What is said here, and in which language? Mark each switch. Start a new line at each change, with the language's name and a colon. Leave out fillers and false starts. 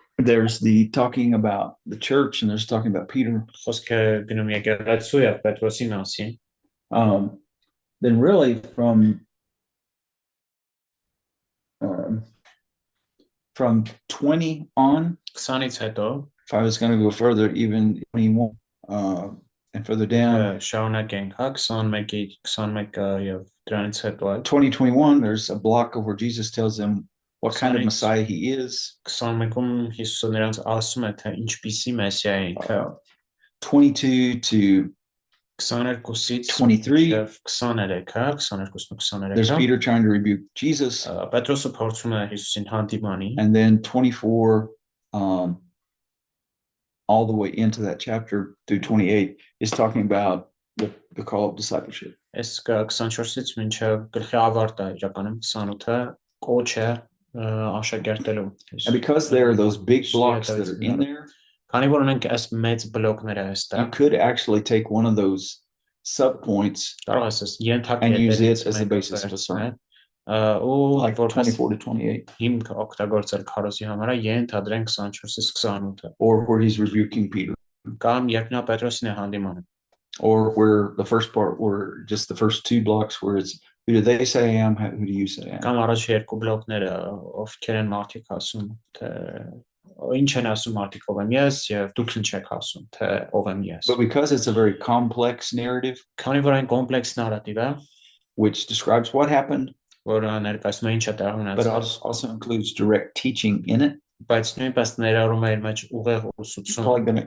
English: There's the talking about the church and there's talking about Peter.
Armenian: խոսքը գնում եկեղեցու եւ Պետրոսի մասին։
English: Then really from 20 on,
Armenian: 20-ից հետո
English: if I was going to go further, even 21 and further down,
Armenian: շարունակենք, հա 21 եւ դրանից հետո
English: 2021, there's a block of where Jesus tells them what kind of Messiah he is.
Armenian: 21-ում Հիսուսը նրանց ասում է թե ինչպիսի մեսիա է ինքը։
English: 22 to
Armenian: 22-ից
English: 23,
Armenian: եւ 23-ը, 22-ը
English: there's
Armenian: 23-ը
English: Peter trying to rebuke Jesus.
Armenian: Պետրոսը փորձում է Հիսուսին հանդիմանի։
English: And then 24, all the way into that chapter through 28 is talking about the call of discipleship.
Armenian: Այս 24-ից մինչև գլխի ավարտը իրականում 28-ը կոչ է աշակերտելու։
English: And because there are those big blocks that are in there,
Armenian: Քանի որ ունենք այս մեծ բլոկները
English: you
Armenian: այստեղ,
English: could actually take one of those subpoints
Armenian: կարող ես
English: and use
Armenian: ենթակետերից
English: it as the basis of a sermon,
Armenian: ու
English: like
Armenian: որպես
English: 24 to 28,
Armenian: հիմք օգտագործել քարոզի համար ենթադրենք 24-ից 28-ը,
English: or where he's rebuking Peter,
Armenian: կամ երբ նա Պետրոսին է հանդիմանում,
English: or where the first part, where just the first two blocks where it's who do they say I am, who do you say I am.
Armenian: կամ առաջ երկու բլոկները ովքեր են մարդիկ ասում, թե ինչ են ասում մարդիկ ով եմ ես եւ դուք ինչ եք ասում, թե ով եմ ես։
English: But because it's a very complex narrative,
Armenian: Քանի որ այն կոմպլեքս նարատիվ է,
English: which describes what happened,
Armenian: որ ներկայացնում է ինչ է տեղի
English: but
Armenian: ունեցել,
English: also includes direct teaching in it,
Armenian: բայց նույնպես ներառում է իր մեջ ուղեղ ուսուցում,